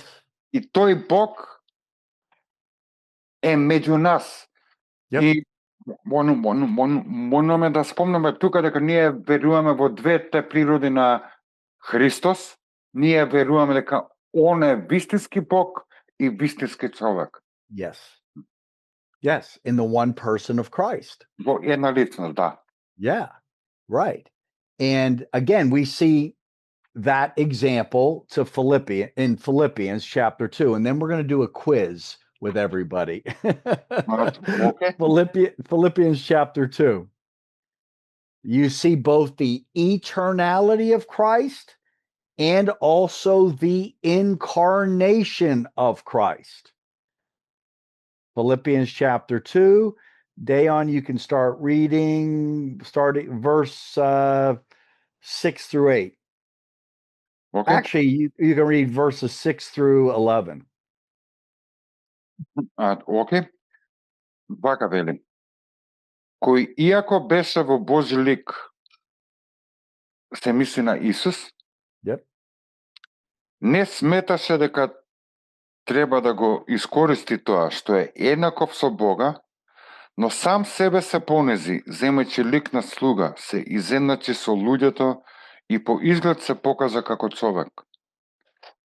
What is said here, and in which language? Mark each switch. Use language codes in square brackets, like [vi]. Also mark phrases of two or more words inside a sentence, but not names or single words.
[mk] И тој Бог е меѓу нас. И можеме да спомнеме тука дека ние веруваме во двете природи на Христос. Ние веруваме дека он е вистински Бог и вистински човек. [en] Yes, in the one person of Christ. [mk] Во една личност, да. [en] Yeah, right. And again, we see that example to in Philippians chapter 2, and then we're going to do a quiz with everybody. Okay. Philippians chapter 2. You see both the eternality of Christ and also the incarnation of Christ. Philippians chapter 2. Dayon, you can start reading, starting verse 6 through 8. Okay. Actually, you can read verses 6 through 11. [mk] Окей. Вака вели. Кој иако беше во Божи лик, се мисли на Исус, не сметаше дека треба да го искористи тоа што е еднаков со Бога, но сам себе се понези, земајќи лик на слуга, се изедначи со луѓето и по изглед се покажа како човек.